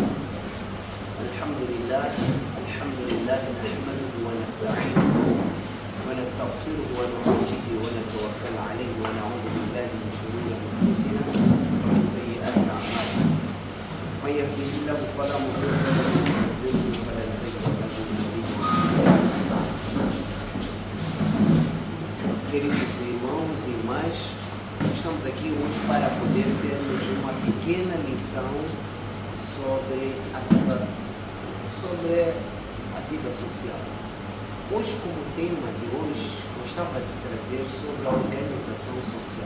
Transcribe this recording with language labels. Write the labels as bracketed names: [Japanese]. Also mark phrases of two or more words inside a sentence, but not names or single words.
[Arabic] الحمد لله نحمده ونستعينه ونستغفره ونؤمن به ونتوكل عليه ونعوذ بالله من شرور انفسنا ومن سيئات اعمالنا. من يهده الله فلا مضل له ومن يضلل فلا تجد له وليا. [Portuguese] Queridos irmãos e irmãs, estamos aqui hoje para poder termos uma pequena lição sobre a vida social. Hoje, como tema de hoje, gostava de trazer sobre a organização social.